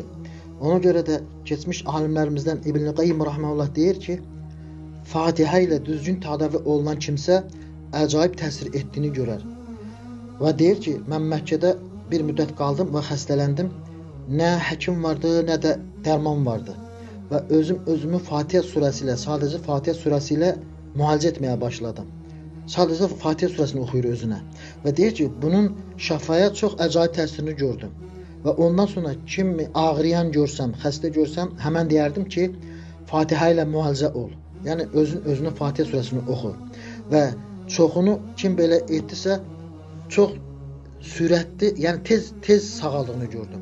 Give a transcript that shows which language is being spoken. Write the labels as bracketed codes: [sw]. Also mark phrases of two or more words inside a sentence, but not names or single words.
[tr] Ona göre de geçmiş alimlerimizden İbn-i Qayyim rahmetullah deyir ki Fatiha ile düzgün tedavi olunan kimse acayip təsir ettiğini görer. Ve deyir ki ben Mekke'de bir müddet kaldım ve hastalandım. Ne hekim vardı ne de derman vardı. Ve özümü Fatiha suresiyle sadece Fatiha suresiyle muhalece etmeye başladım. [az] Sadece Fatiha suresini oxuyur özünə. Və deyir ki, bunun şəfaya çox acayip təsirini gördüm. Və ondan sonra kimi ağrıyan görsəm, xəstə görsəm, həmən deyərdim ki, Fatiha ilə müalicə ol. Yəni özünə Fatiha suresini oxu. Və çoxunu kim belə etdisə, çox sürətli, yəni tez sağaldığını gördüm.